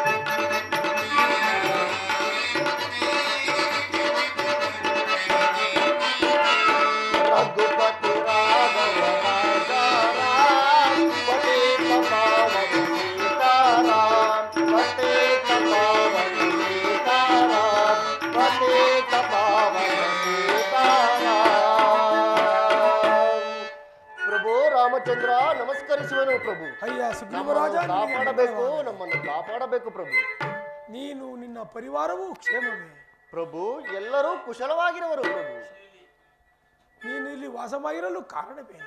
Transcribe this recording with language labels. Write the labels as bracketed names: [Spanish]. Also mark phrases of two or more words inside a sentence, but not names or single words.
[Hindi] रघुपति राघव राजा राम पति पावन सीताराम, पति पावन सीताराम, पति पावन सीताराम. [Kannada] ಪ್ರಭು ರಾಮಚಂದ್ರ ನಮಸ್ಕರಿಸುವೆನು ಪ್ರಭು. ಅಯ್ಯ ಸುಗ್ರೀವರಾಜ, ಕಾಪಾಡಬೇಕು, ನಮ್ಮನ್ನು ಕಾಪಾಡಬೇಕು ಪ್ರಭು. ನೀನು ನಿನ್ನ ಪರಿವಾರವೂ ಕ್ಷೇಮವೇ? ಪ್ರಭು, ಎಲ್ಲರೂ ಕುಶಲವಾಗಿರುವರು ಪ್ರಭು. ನೀನು ಇಲ್ಲಿ ವಾಸವಾಗಿರಲು ಕಾರಣವೇನು?